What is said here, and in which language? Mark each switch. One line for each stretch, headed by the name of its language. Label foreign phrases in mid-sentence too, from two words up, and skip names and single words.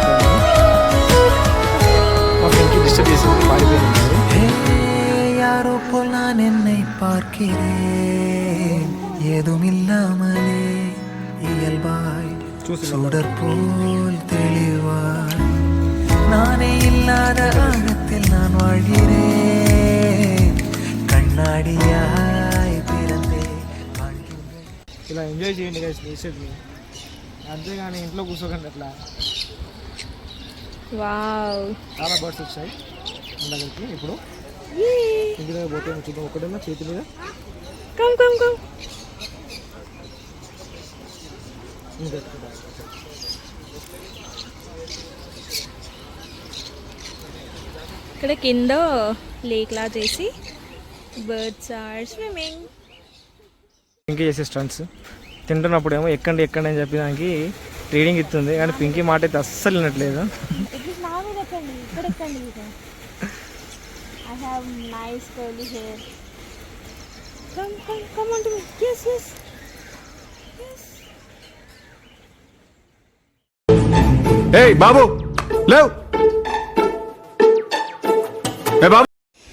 Telugu: మాకు ఇంటికి డిస్టర్బ్ చేసింది, పాడిపోయింది.
Tamil: யாரோ போல் நான் என்னை பார்க்கிறேன். ஏதுமில்லாமலே இயல்பாய் சுடர் போல் தெளிவாய் நானே இல்லாத ஆழத்தில் நான் வாழ்கிறேன். கண்ணாடியாய் பிறந்தே வாழ்கிறேன்.
Telugu: ఇలా ఎంజాయ్ చేయండి
English: guys natureని,
Telugu: అంతేగాని ఇంట్లో కూర్చోకండి అట్లా. వావ్, చాలా బర్డ్స్ వచ్చాయి మన దగ్గరికి. ఇప్పుడు ఇంటి దగ్గర పోతే చూద్దాం. ఒకటేమో చేతి మీద,
English: come come come.
Telugu: ఇక్కడ కింద లేక్ లా చేసి
English: birds are swimming.
Telugu: పింకీ చేసే స్టంట్స్. తింటున్నప్పుడు ఏమో ఎక్కండి ఎక్కండి అని చెప్పడానికి ట్రైనింగ్ ఇస్తుంది, కానీ పింకీ మాట అయితే అస్సలు వినట్లేదు.
English: I have nice curly hair. Come on to me. Yes.
Telugu: Hey, బాబు లేవ్. Hey, బాబు.